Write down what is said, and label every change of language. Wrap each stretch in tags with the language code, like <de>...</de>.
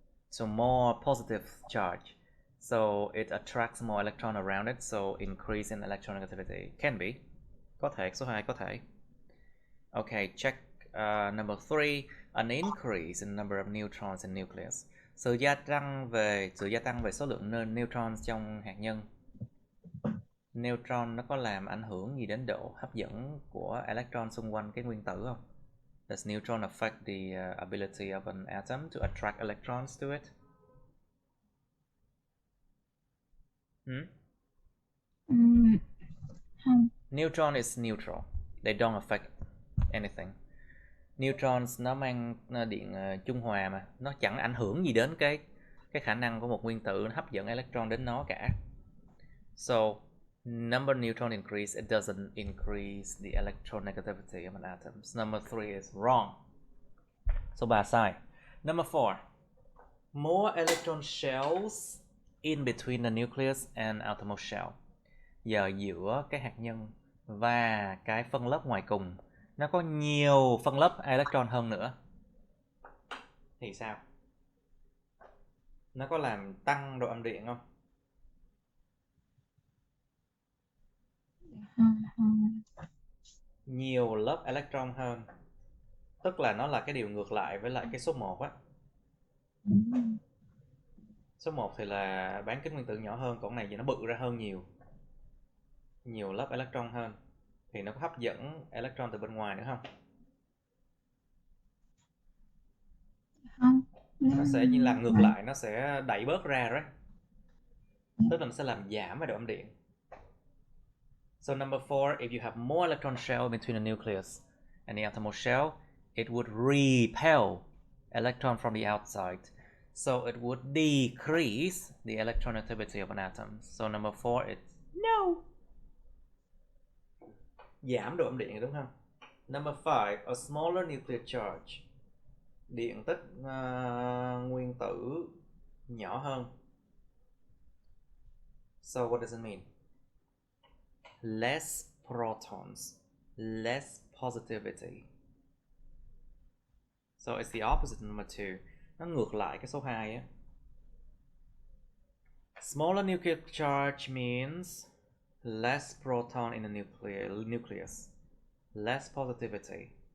<en>So more positive charge. So it attracts more electron around it. So increase in electronegativity. Can be.</en> <vi>Có thể, số 2 có thể.</vi> <en>Okay, check number 3. An increase in number of neutrons in nucleus.</en> <vi>Sự gia tăng về số lượng neutrons trong hạt nhân. Neutron nó có làm ảnh hưởng gì đến độ hấp dẫn của electron xung quanh cái nguyên tử không?</vi> <en>Does neutron affect the ability of an atom to attract electrons to it?</en> <vi>Không.</vi> <en>Neutron is neutral. They don't affect anything.</en> <vi>Neutrons nó mang điện trung hòa mà, nó chẳng ảnh hưởng gì đến cái khả năng của một nguyên tử hấp dẫn electron đến nó cả.</vi> <en>So number neutron increase, it doesn't increase the electronegativity of an atom. So number 3 is wrong.</en> <vi>Số 3 sai.</vi> <en>Number 4. More electron shells in between the nucleus and outermost shell.</en> <vi>Giờ giữa cái hạt nhân và cái phân lớp ngoài cùng nó có nhiều phân lớp electron hơn nữa thì sao? Nó có làm tăng độ âm điện không? Nhiều lớp electron hơn, tức là nó là cái điều ngược lại với lại cái số 1 á. Số 1 thì là bán kính nguyên tử nhỏ hơn, còn này thì nó bự ra hơn nhiều. Nhiều lớp electron hơn thì nó có hấp dẫn electron từ bên ngoài nữa không? Không. Nó sẽ như làm ngược lại, nó sẽ đẩy bớt ra đấy. Tức là nó sẽ làm giảm về độ âm điện.</vi> <en>So number 4, if you have more electron shell between the nucleus and the outermost shell, it would repel electron from the outside. So it would decrease the electronegativity of an atom. So number 4 is no.</en> <vi>Giảm độ âm điện đúng không?</vi> <en>Number 5, a smaller nuclear charge.</en> <vi>Điện tích nguyên tử nhỏ hơn.</vi> <en>So what does it mean? Less protons, less positivity. So it's the opposite of number 2.</en> <vi>Nó ngược lại cái số 2 á.</vi> <en>Smaller nuclear charge means less proton in the nucleus, less positivity.</en>